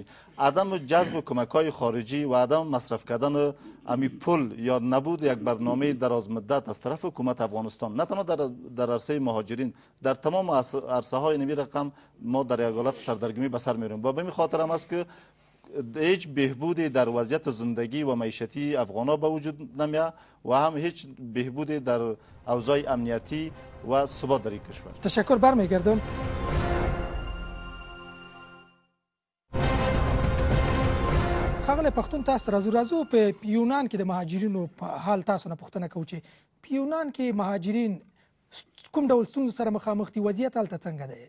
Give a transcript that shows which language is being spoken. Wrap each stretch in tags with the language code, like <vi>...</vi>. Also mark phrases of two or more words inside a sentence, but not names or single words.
<fa>عدم جذب کمک‌های خارجی و عدم مصرف کردن امی پول یا نبود یک برنامه دراز مدت از طرف حکومت افغانستان، نه تنها در عرصه مهاجرین، در تمام عرصه های نمی رقم ما در یک حالت سردرگمی به سر میبریم. و به این خاطر هم است که هیچ بهبودی در وضعیت زندگی و معیشتی افغانا به وجود نمیاد و هم هیچ بهبودی در اوضاع امنیتی و ثبات در این کشور. تشکر. برمیگردم.</fa> <ps>ښاغلی پښتون، تاسو راځو په یونان کې د مهاجرینو په حال تاسو نه پوښتنه کوو چې په یونان کې مهاجرین کوم ډول ستونزو سره مخامخ دي؟ وضعیت هلته څنګه دی؟</ps>